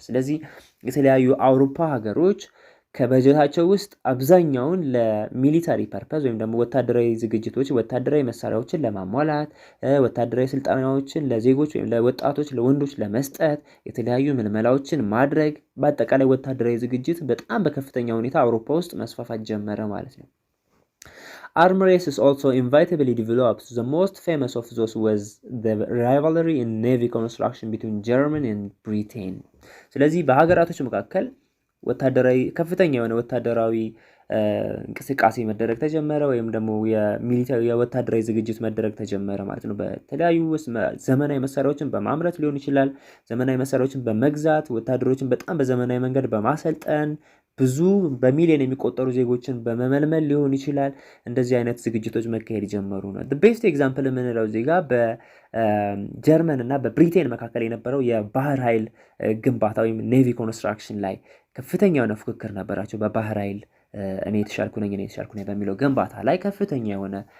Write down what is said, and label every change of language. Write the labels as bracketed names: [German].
[Amharic] ስለዚህ የተለያዩ አውሮፓ ሀገሮች ከበጀታቸው ውስጥ አብዛኛውን ለሚሊታሪ ፐርፐዝ ወይም ደግሞ ወታደራዊ ዝግጅቶች፣ ወታደራዊ መሳሪያዎችን ለማሟላት፣ ወታደራዊ ስልጠናዎችን ለዜጎች ወይም ለወጣቶች ለወንዶች ለመስጠት፣ የተለያዩ ምልመላዎችን ማድረግ፣ በአጠቃላይ ወታደራዊ ዝግጅት በጣም በከፍተኛ ሁኔታ አውሮፓ ውስጥ መስፋፋት ጀመረ ማለት ነው። [English] Arm races also inevitably developed. The most famous of those was the rivalry in navy construction between Germany and Britain. [Amharic] ስለዚህ በሀገራቶች መካከል ወታደራዊ ከፍተኛ የሆነ ወታደራዊ እንቅስቃሴ መደረግ ተጀመረ፣ ወይም ደግሞ የወታደራዊ ዝግጅት መደረግ ተጀመረ ማለት ነው። በተለያዩ ዘመናዊ መሳሪያዎችን በማምረት ሊሆን ይችላል፣ ዘመናዊ መሳሪያዎችን በመግዛት ወታደሮችን በጣም በዘመናዊ መንገድ በማሰልጠን ብዙ በሚሊዮን የሚቆጠሩ ዜጎችን በመመልመል ሊሆን ይችላል። እንደዚህ አይነት ዝግጅቶች መካሄድ ጀመሩ ነው። ቤስት ኤግዛምፕል የምንለው ዜጋ በጀርመን እና በብሪቴን መካከል የነበረው የባህር ኃይል ግንባታ ወይም ኔቪ ኮንስትራክሽን ላይ ከፍተኛ የሆነ ፉክክር ነበራቸው። በባህር ኃይል እኔ የተሻልኩ ነኝ በሚለው ግንባታ ላይ ከፍተኛ የሆነ